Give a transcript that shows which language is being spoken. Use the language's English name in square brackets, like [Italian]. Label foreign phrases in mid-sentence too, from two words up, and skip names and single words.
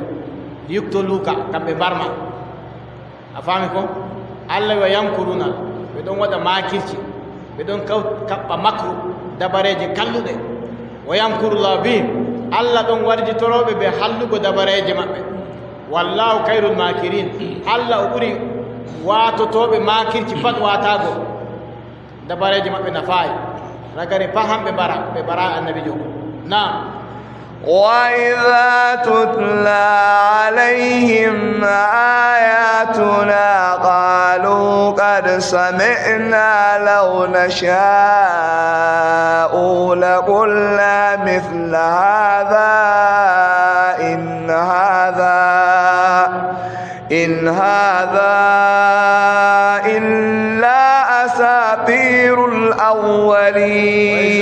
[Fula] yukto luka kamɓe mbarma a faami ko allah [Arabic] ويمكرون [Fula] ɓe ɗon waɗa makirci ɓe ɗon kaɓɓa makru dabareje kalluɗe [Arabic] ويمكر الله بهم [Fula] allah ɗon warjitoroɓe ɓe hallugo dabareje maɓɓe [Arabic] والله خير الماكرين [Fula] allah o ɓuri watotoɓe makirci pat watago dabareje maɓɓe nafayi ragare pa hamɓe ɓara annabijo nam [Arabic] وإذا تتلى عليهم آياتنا قالوا قد سمعنا لو نشاء لقلنا مثل هذا إن هذا إلا أساطير الأولين.